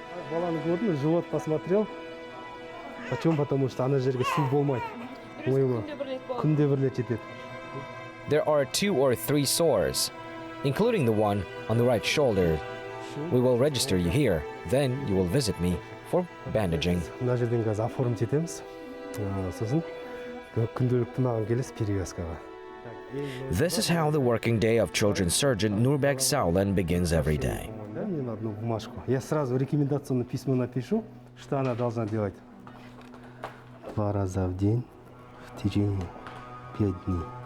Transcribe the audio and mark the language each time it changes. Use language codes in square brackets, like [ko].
[kk] Баланы көрдім, [ru] живот посмотрел. Почему? Потому что [kk] ана жерге су болмайды. Күнде бір рет жетеді. [en] There are 2 or 3 sores, including the one on the right shoulder. We will register you here, then you will visit me for bandaging. [kk] Мына жерден қазір оформить етеміз. Сосын күнделікті маған келесіз перевязкаға. This is how the working day of children's surgeon Nurbek Saulen begins every day. [ru] Мне одну бумажку. Я сразу рекомендационное письмо напишу, что она должна делать. 2 раза в день в течение 5 дней.